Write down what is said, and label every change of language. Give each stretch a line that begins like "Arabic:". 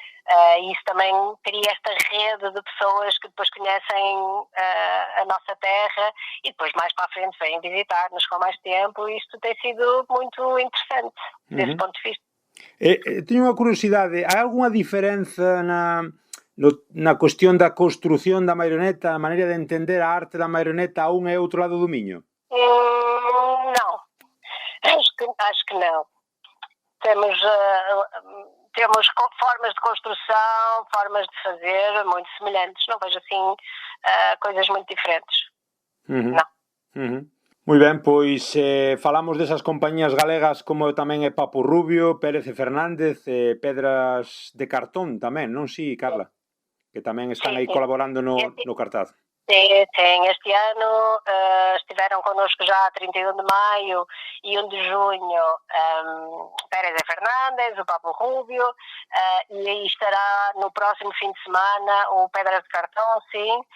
Portuguese: E isso também cria esta rede de pessoas que depois conhecem a nossa terra e depois mais para a frente vêm visitar-nos com mais tempo e isto tem sido muito interessante desse ponto de vista.
Galician: Teño unha curiosidade, hai algunha diferenza na cuestión da construción da marioneta, a maneira de entender a arte da marioneta a un e outro lado do Miño?
Portuguese: Não, acho que não. Temos formas de construção, formas de fazer muito semelhantes. Não vejo assim coisas muito diferentes. Não.
Galician: Moi ben, pois falamos desas compañías galegas como tamén é Papo Rubio, Pérez e Fernández, Pedras de Cartón tamén, non si, Carla? Que tamén están aí colaborando no cartaz.
Portuguese: Sim, este ano estiveram connosco já 31 de maio e 1 de junho Pérez e Fernández, o Papo Rubio, e aí estará no próximo fim de semana o Pedras de Cartão, sim.